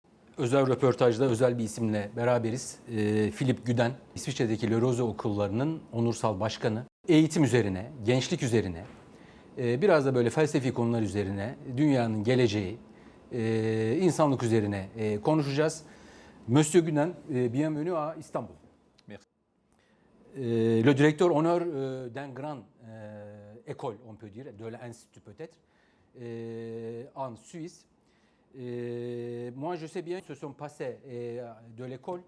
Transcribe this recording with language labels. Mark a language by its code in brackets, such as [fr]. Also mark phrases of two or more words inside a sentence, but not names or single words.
[tr] Özel röportajda özel bir isimle beraberiz. Philip Güden, İsviçre'deki Le Rose okullarının onursal başkanı. Eğitim üzerine, gençlik üzerine, biraz da böyle felsefi konular üzerine, dünyanın geleceği, insanlık üzerine konuşacağız. [fr] Monsieur Güden, bienvenue à Istanbul. Merci. Le directeur honneur d'un grand école, on peut dire, de l'Institut peut-être, en Suisse. Moi, je sais bien qu'ils se sont passés de l'école.